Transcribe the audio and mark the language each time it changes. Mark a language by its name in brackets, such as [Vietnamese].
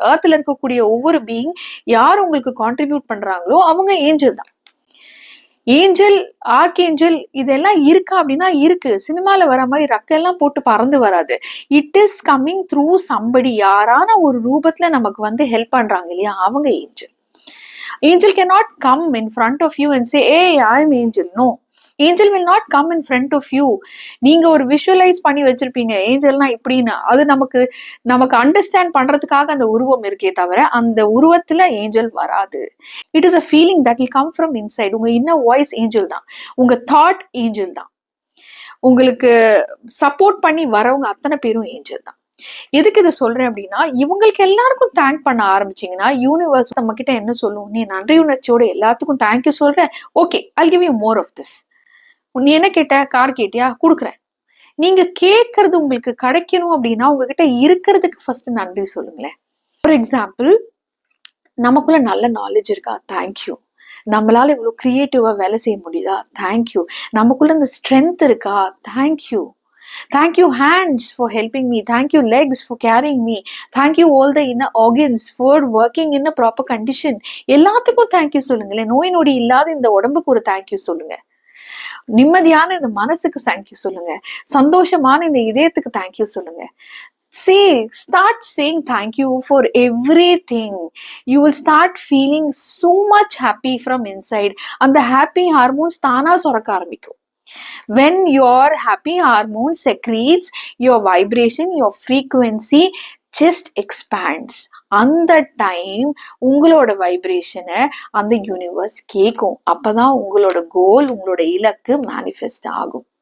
[Tamil] ஏர்த்ல இருக்கக்கூடிய ஒவ்வொரு பீயிங் யார் உங்களுக்கு கான்ட்ரிபியூட் பண்றாங்களோ அவங்க ஏஞ்சல் தான். ஏஞ்சல், ஆர்க்ஏஞ்சல் இதெல்லாம் இருக்கா அப்படின்னா இருக்கு. சினிமால வர மாதிரி ரக்கெல்லாம் போட்டு பறந்து வராது. [English] It is coming through somebody. [Tamil] யாரான ஒரு ரூபத்துல நமக்கு ஹெல்ப் பண்றாங்க இல்லையா, அவங்க angel. [English] Angel cannot come in front of you and say, hey, I am angel. No. Angel will not come in front of you. [Tamil] நீங்க ஒரு விஷுவலைஸ் பண்ணி வச்சிருப்பீங்க ஏஞ்சல்னா இப்படின்னு. அது நமக்கு அண்டர்ஸ்டாண்ட் பண்றதுக்காக அந்த உருவம் இருக்கே தவிர அந்த உருவத்துல ஏஞ்சல் வராது. [English] It is a feeling that will come from inside. [Tamil] உங்க இன்னர் வாய்ஸ் ஏஞ்சல் தான். உங்க தாட் ஏஞ்சல் தான். உங்களுக்கு சப்போர்ட் பண்ணி வரவங்க அத்தனை பேரும் ஏஞ்சல் தான். எதுக்கு இதை சொல்றேன் அப்படின்னா, இவங்களுக்கு எல்லாருக்கும் தேங்க் பண்ண ஆரம்பிச்சீங்கன்னா யூனிவர்ஸ் நம்ம கிட்ட என்ன சொல்லும், நீ நன்றி உணர்ச்சியோட எல்லாத்துக்கும் தேங்க்யூ சொல்ற, [English] Okay I'll give you more of this. [Tamil] நீ என்ன கேட்ட, கார் கேட்டியா, கொடுக்குறேன். நீங்க கேட்கறது உங்களுக்கு கிடைக்கணும் அப்படின்னா உங்ககிட்ட இருக்கிறதுக்கு ஃபர்ஸ்ட் நன்றி சொல்லுங்களேன். [English] for example, [Tamil] நமக்குள்ள நல்ல நாலேஜ் இருக்கா, தேங்க்யூ. நம்மளால இவ்வளவு கிரியேட்டிவா வேலை செய்ய முடியுதா, தேங்க்யூ. நமக்குள்ள இந்த ஸ்ட்ரென்த் இருக்கா, thank you. [English] Thank you hands for helping me. Thank you legs for carrying me. Thank you all the inner organs for working in a proper condition. [Tamil] எல்லாத்துக்கும் தேங்க்யூ சொல்லுங்களேன். நோய் நொடி இல்லாத இந்த உடம்புக்கு ஒரு தேங்க்யூ சொல்லுங்க. நிம்மதியான இந்த மனசுக்கு தேங்க்யூ சொல்லுங்க. சந்தோஷமான இந்த இதயத்துக்கு தேங்க்யூ சொல்லுங்க. [English] Start saying thank you for everything. You will start feeling so much happy from inside. [Tamil] அந்த happy hormones தானா சுரக்க ஆரம்பிக்கும். [English] When your happy hormone secretes, your vibration, your frequency just expands. [Tamil] அந்த டைம் உங்களோட வைப்ரேஷனை அந்த யூனிவர்ஸ் கேட்கும். அப்பதான் உங்களோட கோல், உங்களோட இலக்கு மேனிஃபெஸ்ட் ஆகும்.